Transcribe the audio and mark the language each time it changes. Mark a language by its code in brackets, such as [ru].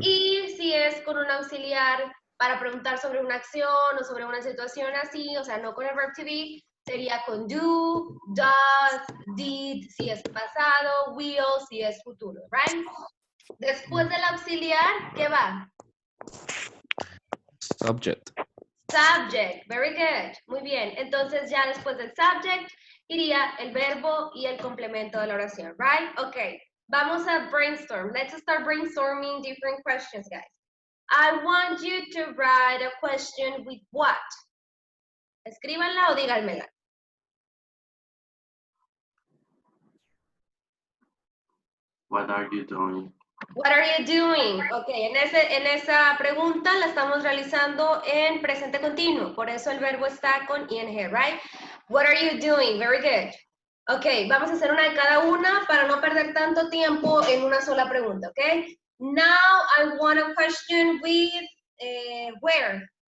[es] Y si es con un auxiliar para preguntar sobre una acción o sobre una situación así, o sea, no con el verb to be, sería con do, does, did, si es pasado, will, si es futuro, right? Después del auxiliar, ¿qué va? [en] Subject. Subject, very good. [es] Muy bien. Entonces ya después del subject iría el verbo y el complemento de la oración, right? Okay. Vamos a brainstorm. [en] Let's start brainstorming different questions, guys. I want you to write a question with what? [es] Escríbanla o díganmela. [en] What are you doing? What are you doing? [es] Ok, en esa pregunta la estamos realizando en presente continuo, por eso el verbo está con ing, right? [en] What are you doing? Very good. [es] Ok, vamos a hacer una de cada una para no perder tanto tiempo en una sola pregunta, ok? [en] Now I want a question with where.